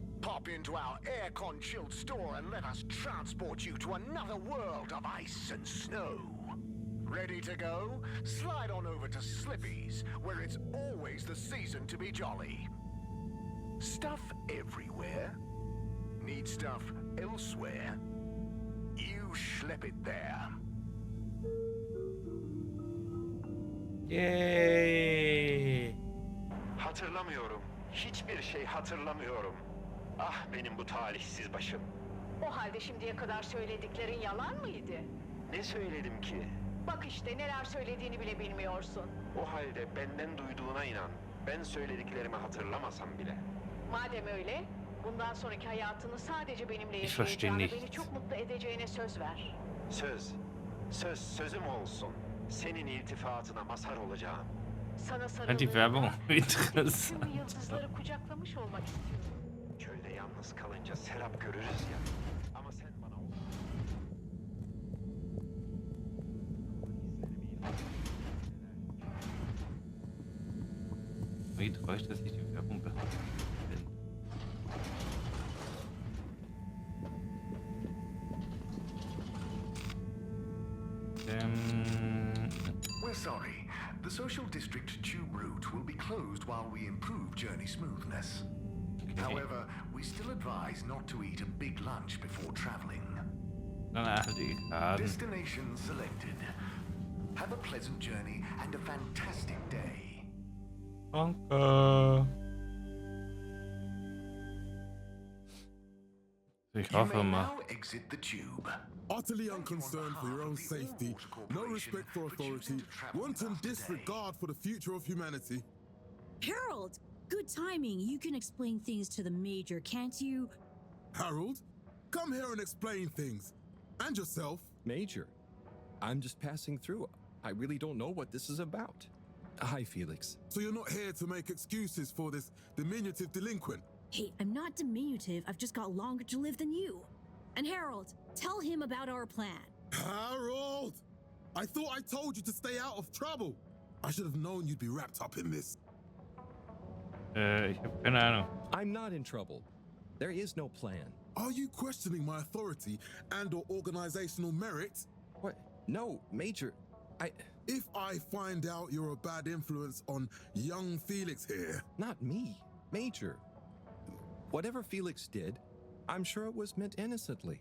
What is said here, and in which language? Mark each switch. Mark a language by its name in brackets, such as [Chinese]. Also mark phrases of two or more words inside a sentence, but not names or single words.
[English] Pop into our aircon chilled store and let us transport you to another world of ice and snow. Ready to go? Slide on over to Slippy's, where it's always the season to be jolly. Stuff everywhere? Need stuff elsewhere? You schlep it there. Yay! [Turkish] Hatırlamıyorum. Hiçbir şey hatırlamıyorum. Ah benim bu talihsiz başım. O halde şimdiye kadar söylediklerin yalan mıydı? Ne söyledim ki? Bak işte neler söylediğini bile bilmiyorsun. O halde benden duyduğuna inan. Ben söylediklerimi hatırlamasam bile. Madem öyle, bundan sonraki hayatını sadece benimle [German] Ich verstehe [Turkish] yaşayacağına, [German] nichts. [Turkish] beni çok mutlu edeceğine söz ver. Söz. Sözüm olsun. Senin iltifatına mazhar olacağım. Sana [German] Fand die Werbung [Turkish] sarıldığımda [German] interessant. [Turkish] tüm yıldızları kucaklamış olmak istiyorum. Köyde yalnız kalınca serap görürüz ya. Ama sen bana o... [German] Wie täuscht, dass ich die Werbung bin? [English] We're sorry. The social district tube route will be closed while we improve journey smoothness. However, we still advise not to eat a big lunch before traveling. Destination selected. Have a pleasant journey and a fantastic day. [German] Danke. Ich hoffe mal. [English] Now exit the tube. Utterly unconcerned for your own safety, no respect for authority, wanton disregard for the future of humanity. Harold, good timing. You can explain things to the Major, can't you? Harold, come here and explain things. And yourself. Major, I'm just passing through. I really don't know what this is about. Hi, Felix. So you're not here to make excuses for this diminutive delinquent? Hey, I'm not diminutive. I've just got longer to live than you. And Harold, tell him about our plan. Harold! I thought I told you to stay out of trouble. I should have known you'd be wrapped up in this. [German] Ich hab keine Ahnung. [English] I'm not in trouble. There is no plan. Are you questioning my authority and/or organizational merit? What? No, Major. If I find out you're a bad influence on young Felix here... Not me, Major. Whatever Felix did, I'm sure it was meant innocently.